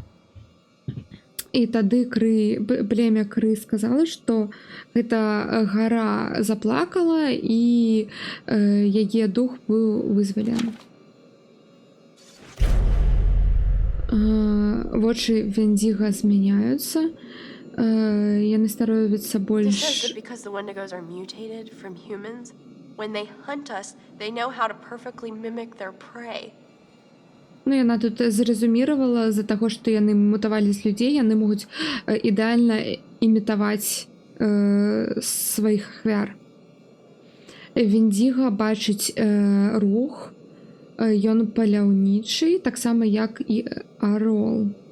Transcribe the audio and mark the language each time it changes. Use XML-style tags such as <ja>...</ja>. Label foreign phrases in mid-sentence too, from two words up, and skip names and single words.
<be>І тады племя Кры сказала, што гэта гара заплакала і яе дух быў вызвалены. Вочы Вендзіга змяняюцца. Яны становяцца больш...</be> <en>When they hunt us, they know how to perfectly mimic their prey.</en> <be>Ну, яна тут зразуміравала з-за таго, што яны мутавалі з людзей, яны могуць ідэальна імітаваць сваіх ахвяр. Вендзіга бачыць рух, ён паляўнічы, таксама як і арол.</be>